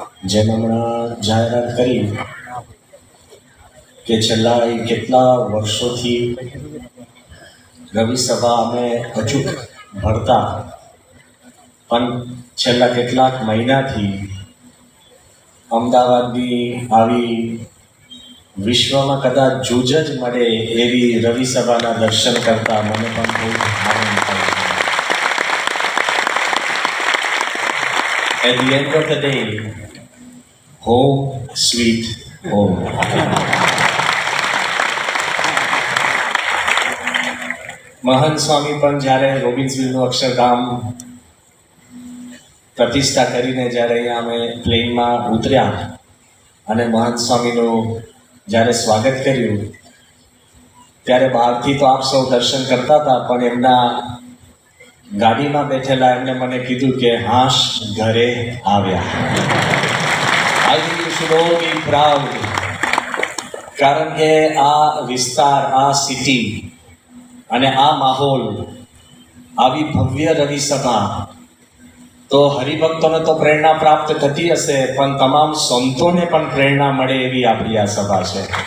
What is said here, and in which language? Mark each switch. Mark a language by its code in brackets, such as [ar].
[gu] જેમ હમણાં જાહેરાત કરી કે છેલ્લા કેટલા વર્ષોથી રવિ સભા અમે અચૂક ભરતા, પણ છેલ્લા કેટલાક મહિનાથી અમદાવાદની આવી વિશ્વમાં કદાચ જૂજ જ મળે એવી રવિ સભાના દર્શન કરતા મને પણ ખૂબ આનંદ થાય છે. [en] At the end of the day, home sweet home. [gu] મહંત સ્વામી પણ જ્યારે રોબિન્સવિલનું અક્ષરધામ પ્રતિષ્ઠા કરીને જ્યારે અહીંયા અમે પ્લેનમાં ઉતર્યા અને મહંત સ્વામીનું જ્યારે સ્વાગત કર્યું ત્યારે બહારથી તો આપ સૌ દર્શન કરતા હતા, પણ એમના ગાડીમાં બેઠેલા એમને મને કીધું કે હાશ ઘરે આવ્યા. [en] I think you should all be proud. [gu] કારણ કે આ વિસ્તાર, આ સિટી અને આ માહોલ, આવી ભવ્ય રવિ સભા તો હરિભક્તોને તો પ્રેરણા પ્રાપ્ત થતી હશે, પણ તમામ સંતોને પણ પ્રેરણા મળે એવી આપણી આ સભા છે.